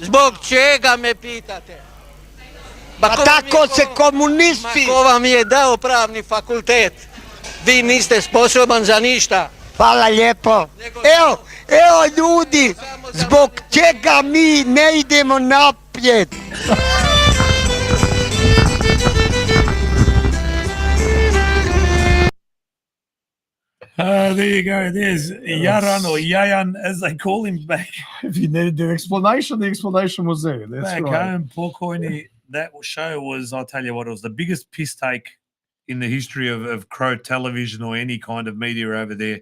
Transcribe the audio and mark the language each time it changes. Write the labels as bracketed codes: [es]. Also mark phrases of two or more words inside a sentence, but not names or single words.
[hr] Zbog čega me pitate? Pa tako se komunisti. Ko vam je dao pravni fakultet? Vi niste sposoban za ništa. Hvala lijepo. Evo ljudi, zbog čega mi ne idemo naprijed? [en] There you go. There's Jaran, or Jajan, as they call him back. If you needed the explanation was there. That's Back right. home, Pokojni, that show was, I'll tell you what, it was the biggest piss take in the history of Crow television or any kind of media over there.